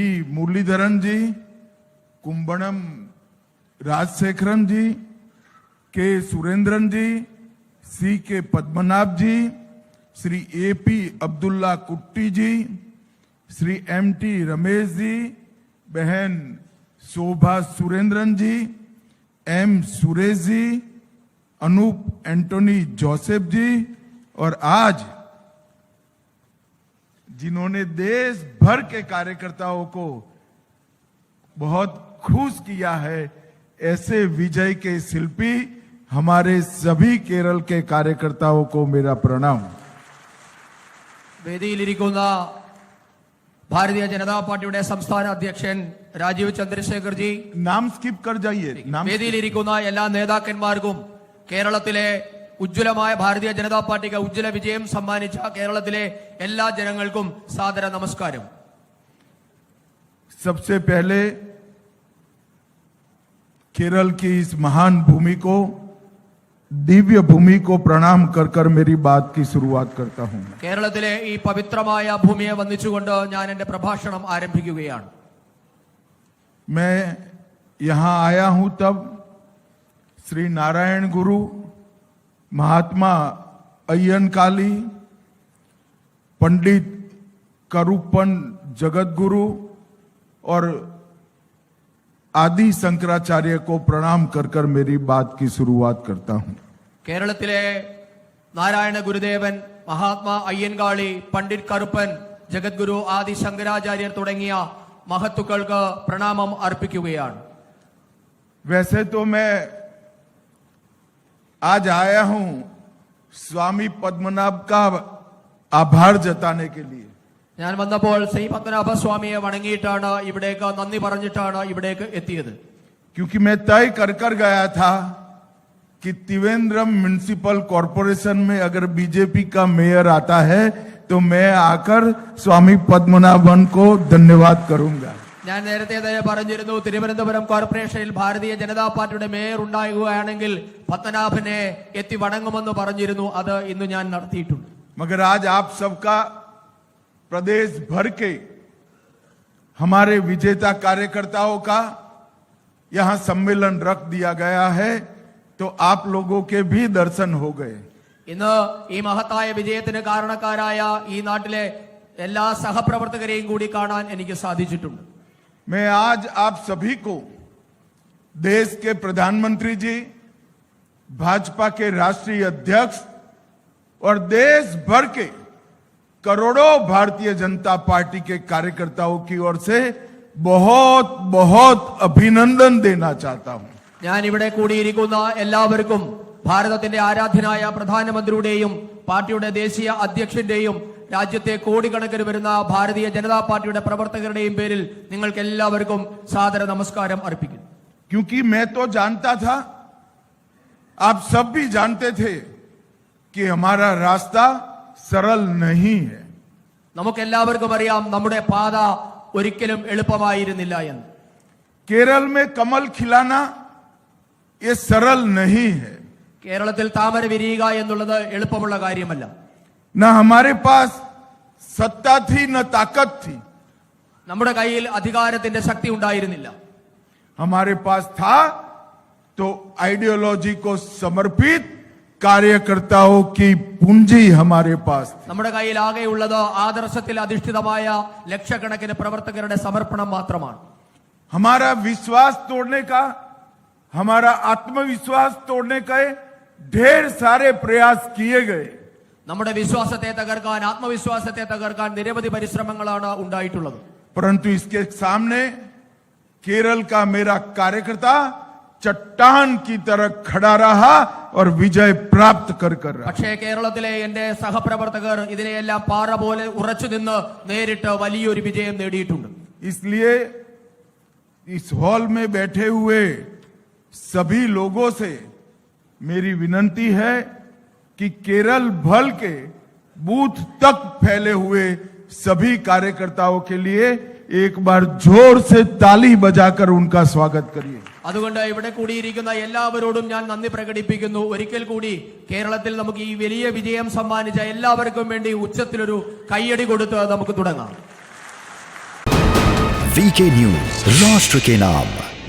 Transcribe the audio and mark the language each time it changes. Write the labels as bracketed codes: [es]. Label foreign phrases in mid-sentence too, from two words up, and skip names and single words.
[hi] मुरलीधरन जी, कुंभणम राजशेखरन जी, के सुरेंद्रन जी, सी के पद्मनाभ जी, श्री ए पी अब्दुल्ला कुट्टी जी, श्री एम टी रमेश जी, बहन शोभा सुरेंद्रन जी, एम सुरेश जी, अनूप एंटोनी जोसेफ जी, और आज जिन्होंने देश भर के कार्यकर्ताओं को बहुत खुश किया है, ऐसे विजय के शिल्पी हमारे सभी केरल के कार्यकर्ताओं को मेरा प्रणाम। [ml] വേദിയിലിരിക്കുന്ന ഭാരതീയ ജനതാ പാർട്ടിയുടെ സംസ്ഥാന അധ്യക്ഷൻ രാജീവ് ചന്ദ്രശേഖർ ജി, [hi] नाम स्किप कर जाइए। [ml] വേദിയിലിരിക്കുന്ന എല്ലാ നേതാക്കന്മാർക്കും കേരളത്തിലെ ഉജ്ജ്വലമായ ഭാരതീയ ജനതാ പാർട്ടിക്ക് ഉജ്ജ്വല വിജയം സമ്മാനിച്ച കേരളത്തിലെ എല്ലാ ജനങ്ങൾക്കും സാദര നമസ്കാരം। [hi] सबसे पहले केरल की इस महान भूमि को, दिव्य भूमि को प्रणाम कर कर मेरी बात की शुरुआत करता हूं। [ml] കേരളത്തിലെ ഈ പവിത്രമായ ഭൂമിയെ വന്ദിച്ചുകൊണ്ട് ഞാൻ എന്റെ പ്രഭാഷണം ആരംഭിക്കുകയാണ്। [hi] मैं यहां आया हूं तब श्री नारायण गुरु, महात्मा अय्यनकाली, पंडित करूपन जगत गुरु और आदि शंकराचार्य को प्रणाम कर कर मेरी बात की शुरुआत करता हूं। [ml] കേരളത്തിലെ നാരായണ ഗുരുദേവൻ, മഹാത്മാ അയ്യൻകാളി, പണ്ഡിറ്റ് കറുപ്പൻ, ജഗദ്ഗുരു, ആദി ശങ്കരാചാര്യർ തുടങ്ങിയ മഹത്തുക്കൾക്ക് പ്രണാമം അർപ്പിക്കുകയാണ്। [hi] वैसे तो मैं आज आया हूं स्वामी पद्मनाभ का आभार जताने के लिए। [ml] ഞാൻ വന്നപ്പോൾ ശ്രീ പത്മനാഭ സ്വാമിയെ വണങ്ങിയിട്ടാണ്, ഇവിടേക്ക് നന്ദി പറഞ്ഞിട്ടാണ് ഇവിടേക്ക് എത്തിയത്। [hi] क्योंकि मैं तय कर कर गया था कि त्रिवेंद्रम [en] municipal corporation [hi] में अगर बीजेपी का मेयर आता है तो मैं आकर स्वामी पद्मनाभन को धन्यवाद करूंगा। [ml] ഞാൻ നേരത്തെ തന്നെ പറഞ്ഞിരുന്നു, തിരുവനന്തപുരം കോർപ്പറേഷനിൽ ഭാരതീയ ജനതാ പാർട്ടിയുടെ മേയർ ഉണ്ടാകുകയാണെങ്കിൽ പത്മനാഭനെ എത്തി വണങ്ങുമെന്ന് പറഞ്ഞിരുന്നു। അത് ഇന്ന് ഞാൻ നടത്തിയിട്ടുണ്ട്। [hi] मगर आज आप सबका प्रदेश भर के हमारे विजेता कार्यकर्ताओं का यहां सम्मेलन रख दिया गया है, तो आप लोगों के भी दर्शन हो गए। [ml] ഇന്ന് ഈ മഹത്തായ വിജയത്തിന് കാരണക്കാരായ ഈ നാട്ടിലെ എല്ലാ സഹപ്രവർത്തകരെയും കൂടി കാണാൻ എനിക്ക് സാധിച്ചിട്ടുണ്ട്। [hi] मैं आज आप सभी को देश के प्रधानमंत्री जी, भाजपा के राष्ट्रीय अध्यक्ष और देश भर के करोड़ों भारतीय जनता पार्टी के कार्यकर्ताओं की ओर से बहुत बहुत अभिनंदन देना चाहता हूं। [ml] ഞാൻ ഇവിടെ കൂടിയിരിക്കുന്ന എല്ലാവർക്കും ഭാരതത്തിന്റെ ആരാധ്യനായ പ്രധാനമന്ത്രിയുടെയും പാർട്ടിയുടെ ദേശീയ അധ്യക്ഷന്റെയും രാജ്യത്തെ കോടിക്കണക്കിന് വരുന്ന ഭാരതീയ ജനതാ പാർട്ടിയുടെ പ്രവർത്തകരുടെയും പേരിൽ നിങ്ങൾക്ക് എല്ലാവർക്കും സാദര നമസ്കാരം അർപ്പിക്കുന്നു। [hi] क्योंकि मैं तो जानता था, आप सब भी जानते थे कि हमारा रास्ता सरल नहीं है। [ml] നമുക്കെല്ലാവർക്കും അറിയാം, നമ്മുടെ പാത ഒരിക്കലും എളുപ്പമായിരുന്നില്ല എന്ന്। [hi] केरल में कमल खिलाना ये सरल नहीं है। [ml] കേരളത്തിൽ താമര വിരിയുക എന്നുള്ളത് എളുപ്പമുള്ള കാര്യമല്ല। [hi] न हमारे पास सत्ता थी न ताकत थी। [ml] നമ്മുടെ കയ്യിൽ അധികാരത്തിന്റെ ശക്തി ഉണ്ടായിരുന്നില്ല। [hi] हमारे पास था तो आइडियोलॉजी को समर्पित कार्यकर्ताओं की पूंजी हमारे पास थी। [ml] നമ്മുടെ കയ്യിൽ ആകെയുള്ളത് ആദർശത്തിൽ അധിഷ്ഠിതമായ ലക്ഷക്കണക്കിന് പ്രവർത്തകരുടെ സമർപ്പണം മാത്രമാണ്। [hi] हमारा विश्वास तोड़ने का, हमारा आत्मविश्वास तोड़ने का ढेर सारे प्रयास किए गए। [ml] നമ്മുടെ വിശ്വാസത്തെ തകർക്കാൻ, ആത്മവിശ്വാസത്തെ തകർക്കാൻ നിരവധി പരിശ്രമങ്ങളാണ് ഉണ്ടായിട്ടുള്ളത്। [hi] परंतु इसके सामने केरल का मेरा कार्यकर्ता चट्टान की तरह खड़ा रहा और विजय प्राप्त कर रहा। [ml] പക്ഷേ കേരളത്തിലെ എന്റെ സഹപ്രവർത്തകർ ഇതിനെയെല്ലാം പാറ പോലെ ഉറച്ചു നിന്ന് നേരിട്ട് വലിയൊരു വിജയം നേടിയിട്ടുണ്ട്. [hi] इसलिए इस हॉल में बैठे हुए सभी लोगों से मेरी विनती है कि केरल भर के बूथ तक फैले हुए सभी कार्यकर्ताओं के लिए एक बार जोर से ताली बजाकर उनका स्वागत करिए. [ml] അതുകൊണ്ട് ഇവിടെ കൂടിയിരിക്കുന്ന എല്ലാവരോടും ഞാൻ നന്ദി പ്രകടിപ്പിക്കുന്നു. ഒരിക്കൽ കൂടി കേരളത്തിൽ നമുക്ക് ഈ വലിയ വിജയം സമ്മാനിച്ച എല്ലാവർക്കും വേണ്ടി ഉച്ചത്തിലൊരു കയ്യടി കൊടുത്ത് നമുക്ക് തുടങ്ങാം. [hi] VK News, राष्ट्र के नाम.